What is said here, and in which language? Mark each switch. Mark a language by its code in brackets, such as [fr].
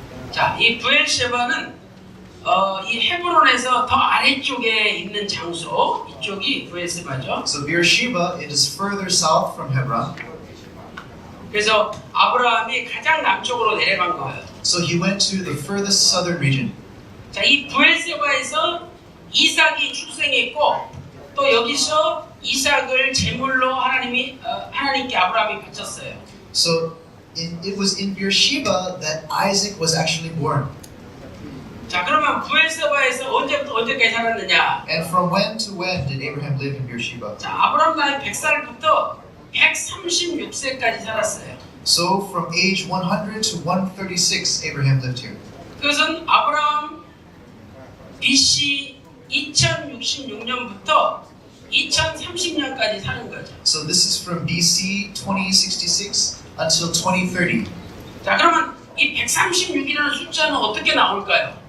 [ko] 자, 이 부엘세바는 이 헤브론에서 더 아래쪽에 있는 장소, 이쪽이 부엘세바죠. [en] So Beersheba, it is further south from Hebron. [ko] 그래서 아브라함이 가장 남쪽으로 내려간 거예요. [en] So he went to the furthest southern region. [ko] 자, 이 부엘세바에서 이삭이 출생했고 또 여기서 이삭을 제물로 하나님께 아브라함이 바쳤어요. [en] So it was in Beersheba that Isaac was actually born. [ko] 자, 그러면 부엘세바에서 언제부터 언제까지 살았느냐? [en] And from when to when did Abraham live in Beersheba? [ko] 자, 아브라함 나이 100살부터 136세까지 살았어요. [en] So from age 100 to 136, Abraham lived here. [ko] 그것은 아브라함 BC 2066년부터 2030년까지 사는 거죠. [en] So this is from BC 2066 until 2030. [ko] 자, 그러면 이 136이라는 숫자는 어떻게 나올까요?